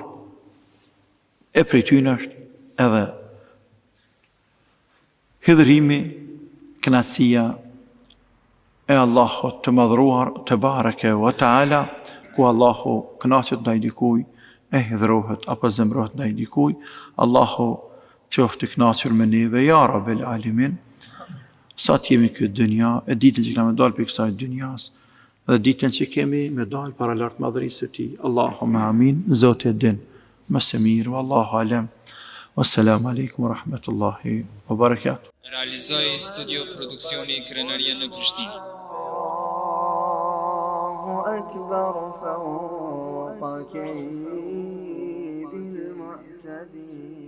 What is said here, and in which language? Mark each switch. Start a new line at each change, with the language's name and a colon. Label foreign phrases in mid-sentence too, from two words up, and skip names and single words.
Albanian: E prej tyne është edhe hidhrimi, kënaqësia e Allahut të madhruar,
Arabic: تبارك وتعالى,
Albanian: ku Allahu kënaqet ndaj dikuj, e hidhrohet apo zemrohet ndaj dikuj, Allahu qoftë i kënaqur me neve,
Arabic: يا رب العالمين.
Albanian: Sa të jemi këtë dynja, e ditën që kemi dalë për kësaj dynjas, dhe ditën që kemi me dalë para lartë madhërisë të tij.
Arabic: اللهم آمين.
Albanian: Zoti e din më së miri,
Arabic: والله أعلم. والسلام عليكم ورحمة الله وبركاته.
Albanian: Realizoi studio produksioni Krenaria në Prishtinë.
Arabic: الله أكبر فوق كيد المعتدين